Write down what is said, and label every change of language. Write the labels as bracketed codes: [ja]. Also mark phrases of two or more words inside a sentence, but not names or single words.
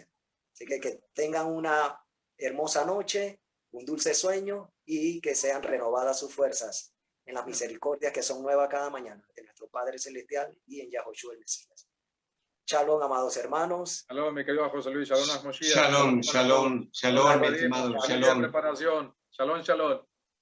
[es] Así que tengan una hermosa noche, un dulce sueño, y que sean renovadas sus fuerzas en las misericordias que son nuevas cada mañana de nuestro Padre Celestial y en Yahushua el Mesías. Shalom, amados hermanos. Shalom, mi querido José Luis. Shalom, Shalom, shalom, shalom, estimado. Shalom. Preparación. Shalom, shalom.